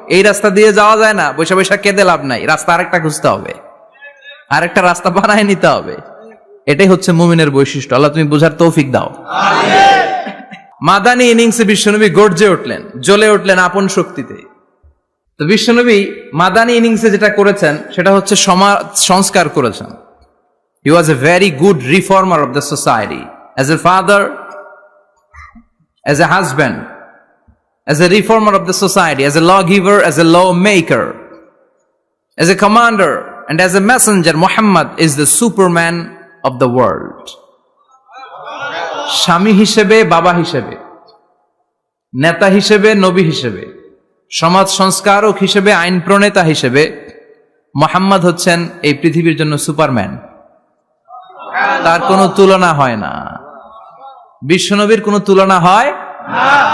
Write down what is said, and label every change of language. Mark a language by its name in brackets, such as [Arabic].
[Bangla] এই রাস্তা দিয়ে যাওয়া যায় না, বৈশা বৈশা কেঁদে লাভ নাই, রাস্তা আরেকটা খুঁজতে হবে, আরেকটা রাস্তা বানায় নিতে হবে। এটাই হচ্ছে মুমিনের বৈশিষ্ট্য। আল্লাহ তুমি বোঝার তৌফিক দাও। মাদানী ইনিংসে বিশ্বনবী গর্জে উঠলেন, জ্বলে উঠলেন আপন শক্তিতে। তো বিশ্বনবী মাদানী ইনিংসে যেটা করেছেন সেটা হচ্ছে সমাজ সংস্কার করেছেন। [English] He was a very good reformer of the society. As a father, as a husband, as a reformer of the society, as a lawgiver, as a lawmaker, as a commander, and as a messenger, Muhammad is the Superman of the world. [Bangla] স্বামী হিসেবে, বাবা হিসেবে, নেতা হিসেবে, নবী হিসেবে, সমাজ সংস্কারক হিসেবে, আইন প্রণেতা হিসেবে মুহাম্মদ হচ্ছেন এই পৃথিবীর জন্য সুপারম্যান। তার কোনো তুলনা হয় না, বিশ্বনবীর কোনো তুলনা হয় না।